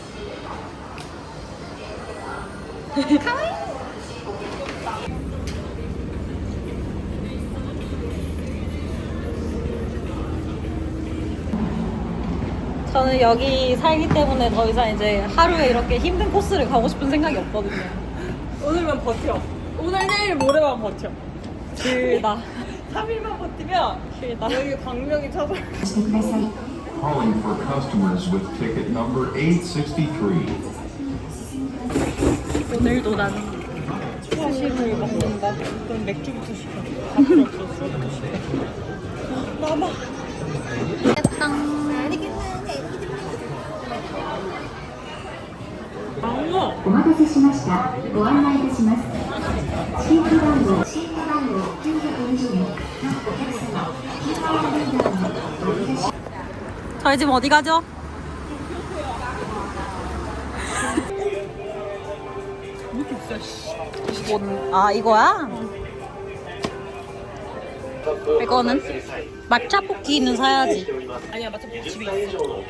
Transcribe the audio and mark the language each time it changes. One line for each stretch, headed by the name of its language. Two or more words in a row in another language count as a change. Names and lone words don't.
Korean: 저는 여기 살기 때문에 더 이상 이제 하루에 이렇게 힘든 코스를 가고 싶은 생각이 없거든요. 오늘만 버텨. 오늘, 내일, 모레만 버텨. 길다. 3일만 버티면 길다. 여기 광명이 찾아.
English: Calling for customers with ticket number 863.
Korean: 오늘도 나는 후식을 먹는다. 그럼 맥주부터 시켜. 다 필요 없어. 술부터 시켜. 마마. 마마.
Japanese: お待たせしました。ご案内いたします。シート番号920名。お客様、キーワードリーダーのお呼び出し。
Korean: 저희 지금 어디 가죠? 왜 이렇게 비싸, 씨. 아 이거야? 이거는 matcha 포키는 사야지. 아니야, 마침 집에 있어.